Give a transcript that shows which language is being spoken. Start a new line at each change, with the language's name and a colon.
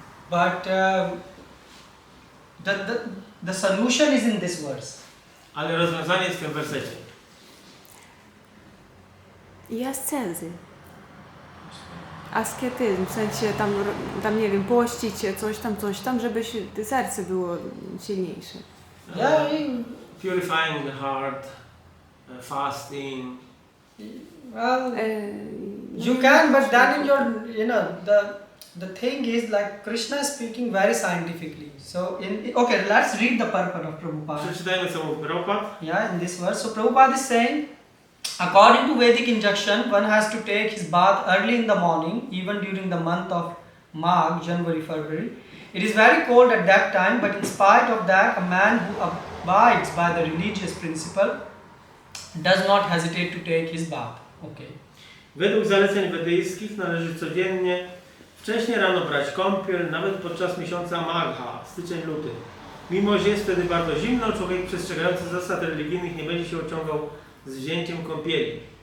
English: But the solution is in this verse.
Polish: Ale rozwiązanie jest w tym wersecie. I ascezy. Asketyzm, w sensie tam nie wiem, pościć się, coś tam, żeby serce było silniejsze.
English: Yeah. Purifying the heart, fasting. Well, you can, but then in the thing is like Krishna is speaking very scientifically. So okay, let's read the purport of Prabhupada.
Polish: Przeczytajmy co mówi Prabhupada.
English: Yeah, in this verse. So Prabhupada is saying, according to Vedic injunction, one has to take his bath early in the morning, even during the month of Magh, January, February. It is very cold at that time, but in spite of that, a man who abides by the religious principle does not hesitate to take his bath. Okay.
Polish: Według zaleceń wedyjskich należy codziennie wcześnie rano brać kąpiel, nawet podczas miesiąca Magha, styczeń, luty. Mimo że jest wtedy bardzo zimno, człowiek przestrzegający zasad religijnych nie będzie się ociągał z wzięciem kąpieli.